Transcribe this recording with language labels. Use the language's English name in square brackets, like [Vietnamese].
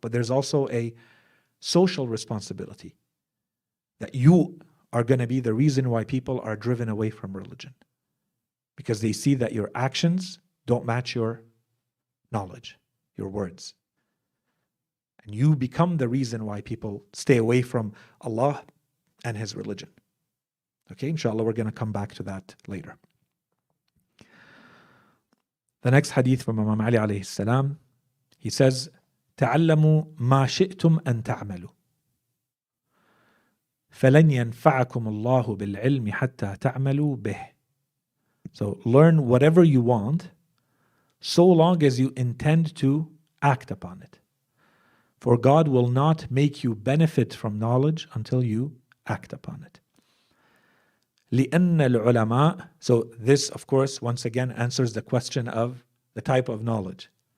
[English] But there's also a social responsibility, that you are going to be the reason why people are driven away from religion, because they see that your actions don't match your knowledge, your words. And you become the reason why people stay away from Allah and His religion. Okay, inshallah, we're going to come back to that later. The next hadith from Imam Ali alayhi salam, he says, [Arabic] تَعَلَّمُوا مَا شِئْتُمْ أَن تَعْمَلُوا فَلَنْ يَنْفَعَكُمُ اللَّهُ بِالْعِلْمِ حَتَّى تَعْمَلُوا بِهِ. [English] So learn whatever you want, so long as you intend to act upon it. For God will not make you benefit from knowledge until you act upon it. [Arabic] لِأَنَّ الْعُلَمَاء. [English] So this, of course, once again answers the question of the type of knowledge.